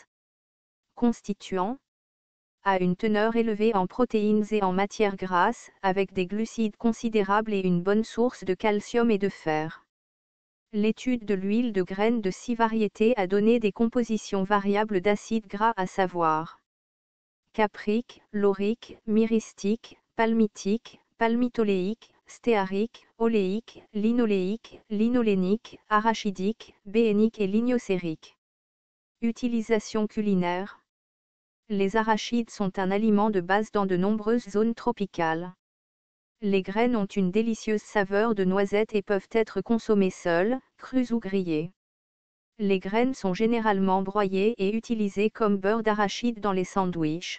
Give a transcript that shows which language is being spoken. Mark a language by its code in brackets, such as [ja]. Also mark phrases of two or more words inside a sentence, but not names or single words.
[fr] Constituant. A une teneur élevée en protéines et en matières grasses, avec des glucides considérables et une bonne source de calcium et de fer. L'étude de l'huile de graines de 6 variétés a donné des compositions variables d'acides gras à savoir caprique, laurique, myristique, palmitique, palmitoléique, stéarique, oléique, linoléique, linolénique, arachidique, béénique et lignocérique. Utilisation culinaire. Les arachides sont un aliment de base dans de nombreuses zones tropicales. Les graines ont une délicieuse saveur de noisette et peuvent être consommées seules, crues ou grillées. Les graines sont généralement broyées et utilisées comme beurre d'arachide dans les sandwichs.